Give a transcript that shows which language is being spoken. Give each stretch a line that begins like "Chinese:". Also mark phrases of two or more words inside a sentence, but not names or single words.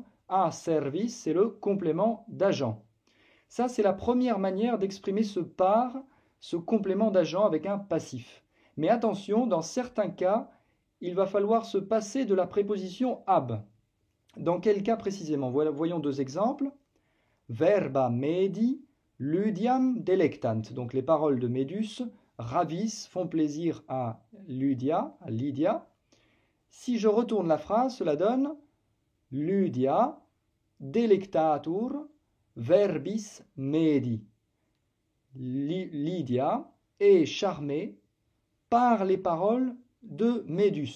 French: A service, c'est le complément d'agent. Ça, c'est la première manière d'exprimer ce complément d'agent avec un passif. Mais attention, dans certains cas, il va falloir se passer de la préposition ab. Dans quel cas précisément? Voyons deux exemples.
Latin: Verba medi ludiam delectant.
French: Donc les paroles de Médus ravissent, font plaisir à Lydia. Si je retourne la phrase, cela donne
Latin: Lydia delectatur verbis medi.
French: Lydia est charmée par les paroles de Médus.